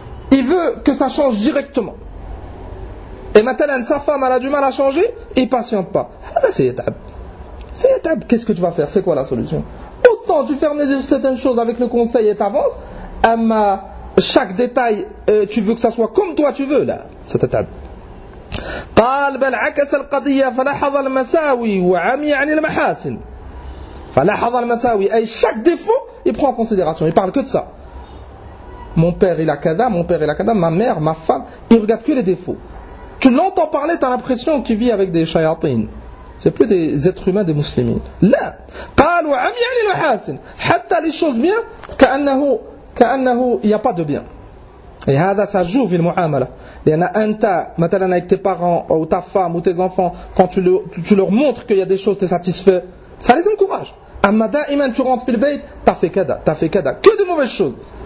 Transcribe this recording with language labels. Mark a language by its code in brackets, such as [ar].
[fr] Il veut que ça change directement. Et maintenant, sa femme, elle a du mal à changer, il ne patiente pas. C'est étape. Qu'est-ce que tu vas faire? C'est quoi la solution? Autant tu fermes les yeux certaines choses avec le conseil et t'avances, ama chaque détail, tu veux que ça soit comme toi tu veux, là. C'est étape. [ar] قال بل عكس القضية فلاحظ المساوي وعمي عن المحاسن. فلاحظ المساوي. [fr] Et chaque défaut, il prend en considération. Il parle que de ça. Mon père il a kada, ma mère, ma femme, il regarde que les défauts. Tu l'entends parler, t'as l'impression qu'il vit avec des shayatin. C'est plus des êtres humains, des musulmans. [ar] Là, قال وعمي عن المحاسن. حتى [fr] les choses bien, [ar] كأنه [fr] il y a pas de bien. Et [ar] هذا [fr] ça joue [ar] في المعاملة. [fr] Il y en a un tas, maintenant avec tes parents ou ta femme ou tes enfants, quand tu leur montres qu'il y a des choses, t'es satisfait, ça les encourage. Amada iman, tu rentres fil bayt, t'as fait kada, que de mauvaises choses.